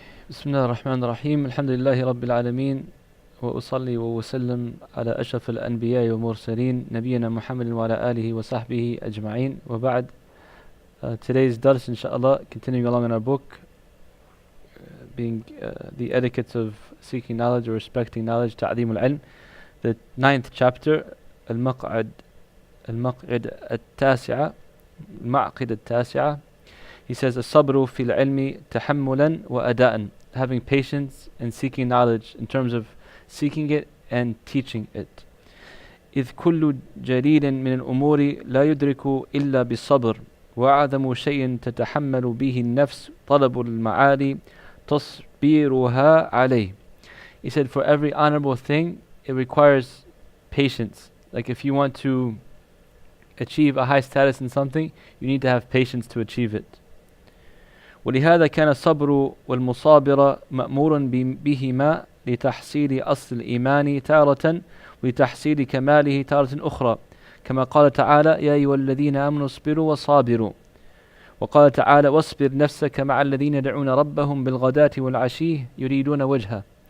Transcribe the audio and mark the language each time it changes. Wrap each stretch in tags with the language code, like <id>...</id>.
<ar>بسم الله الرحمن الرحيم الحمد لله رب العالمين وأصلي وأسلم على أشرف الأنبياء والمرسلين نبينا محمد وعلى آله وصحبه أجمعين وبعد.</ar> <en>Today's dars inshallah, continuing along in our book, being the etiquettes of seeking knowledge or respecting knowledge,</en> <ar>تعظيم العلم,</ar> <en>the 9th chapter,</en> <ar>المقعد التاسعة, المعقد التاسعة.</ar> <en>He says</en> <ar>الصبر في العلم تحملا وأداء,</ar> <en>having patience and seeking knowledge in terms of seeking it and teaching it.</en> <ar>إذ كل جليل من الأمور لا يدرك إلا بالصبر وأعظم شيء تتحمل به النفس طلب المعالي تصبيرها عليه.</ar> <en>He said for every honorable thing it requires patience. Like if you want to achieve a high status in something, you need to have patience to achieve it.</en> <ar>ولهذا كان الصبر والمصابرة مأمورا بهما لتحصيل أصل الإيمان تارة ولتحصيل كماله تارة أخرى، كما قال تعالى يا أيها الذين آمنوا اصبروا وصابروا، وقال تعالى واصبر نفسك مع الذين يدعون ربهم بالغداة والعشي يريدون وجهه.</ar>